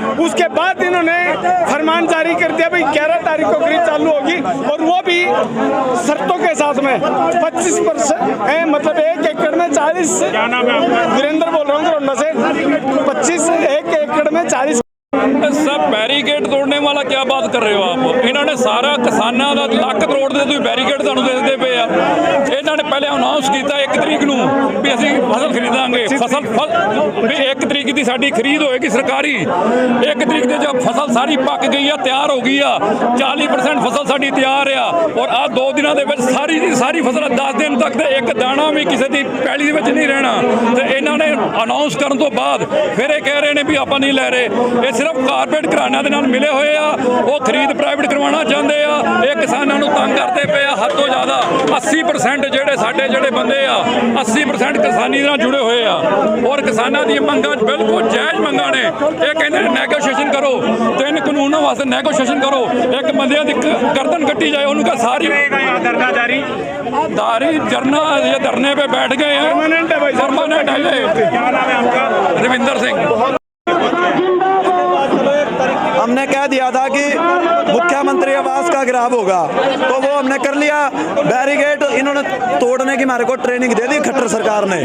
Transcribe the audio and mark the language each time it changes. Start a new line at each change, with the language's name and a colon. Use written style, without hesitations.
Hindi: उसके बाद इन्होंने फरमान जारी कर दिया भाई 11 तारीख को खरीद चालू होगी, और वो भी शर्तों के साथ में 25% है, मतलब 1 एकड़ में 40। क्या नाम है आपका? वीरेंद्र बोल रहा हूँ रोंडा से। 1 एकड़ में 40 सब बैरीकेड तोड़ने वाला क्या बात कर रहे हो आप? इन्होंने सारा किसानों का
Punjabi: ਲੱਕ ਤੋੜਦੇ ਤੁਸੀਂ बैरीकेड ਤੁਹਾਨੂੰ ਦੇਖਦੇ ਪਏ ਆ। ਇਹਨਾਂ ਨੇ ਪਹਿਲੇ ਅਨਾਉਂਸ ਕੀਤਾ 1 ਤਰੀਕ ਨੂੰ ਵੀ ਅਸੀਂ ਫਸਲ ਖਰੀਦਾਂਗੇ, ਵੀ 1 ਤਰੀਕ ਦੀ ਸਾਡੀ ਖਰੀਦ ਹੋਏਗੀ ਸਰਕਾਰੀ। 1 ਤਰੀਕ ਦੇ ਜਦ ਫਸਲ ਸਾਰੀ ਪੱਕ ਗਈ ਆ, ਤਿਆਰ ਹੋ ਗਈ ਆ, 40% ਫਸਲ ਸਾਡੀ ਤਿਆਰ ਆ, ਔਰ ਆ 2 ਦਿਨਾਂ ਦੇ ਵਿੱਚ ਸਾਰੀ ਦੀ ਸਾਰੀ ਫਸਲ 10 ਦਿਨ ਤੱਕ ਤੇ ਇੱਕ ਦਾਣਾ ਵੀ ਕਿਸੇ ਦੀ ਪੈਲੀ ਦੇ ਵਿੱਚ ਨਹੀਂ ਰਹਿਣਾ। ਤੇ ਇਹਨਾਂ ਨੇ ਅਨਾਉਂਸ ਕਰਨ ਤੋਂ ਬਾਅਦ ਫਿਰ ਇਹ ਕਹਿ ਰਹੇ ਨੇ ਵੀ ਆਪਾਂ ਨਹੀਂ ਲੈ ਰਹੇ। ਇਹ ਸਿਰਫ कारपोरेट घराणिਆਂ ਦੇ ਨਾਲ ਮਿਲੇ ਹੋਏ ਆ, ਉਹ ਖਰੀਦ ਪ੍ਰਾਈਵੇਟ ਕਰਵਾਉਣਾ ਚਾਹੁੰਦੇ ਆ। ਇਹ ਕਿਸਾਨਾਂ ਨੂੰ ਤੰਗ ਕਰਦੇ ਪਏ ਆ ਹੱਦ ਤੋਂ ਜ਼ਿਆਦਾ। 80% ਜਿਹੜੇ ਬੰਦੇ ਆ 80% ਕਿਸਾਨੀ ਨਾਲ ਜੁੜੇ ਹੋਏ ਆ, ਔਰ ਕਿਸਾਨਾਂ ਦੀਆਂ ਮੰਗਾਂ ਬਿਲਕੁਲ ਜਾਇਜ਼ ਮੰਗਾਂ ਨੇ। ਇਹ ਕਹਿੰਦੇ ਨੇ ਨੈਗੋਸ਼ੀਏਸ਼ਨ ਕਰੋ, 3 ਕਾਨੂੰਨਾਂ ਵਾਸਤੇ ਨੈਗੋਸ਼ੀਏਸ਼ਨ ਕਰੋ। ਇੱਕ ਬੰਦਿਆਂ ਦੀ ਗਰਦਨ ਕੱਟੀ ਜਾਏ, ਉਹਨੂੰ ਕਹ सारी
Hindi: धरना जारी जरना ये धरने पे बैठ गए हैं, परमानेंट है ये। क्या नाम है आपका? रविंदर सिंह। हमने कह दिया था कि मुख्यमंत्री आवास का गिराव होगा, तो वो हमने कर लिया। बैरिकेड इन्होंने तोड़ने की हमारे को ट्रेनिंग दे दी खट्टर सरकार ने।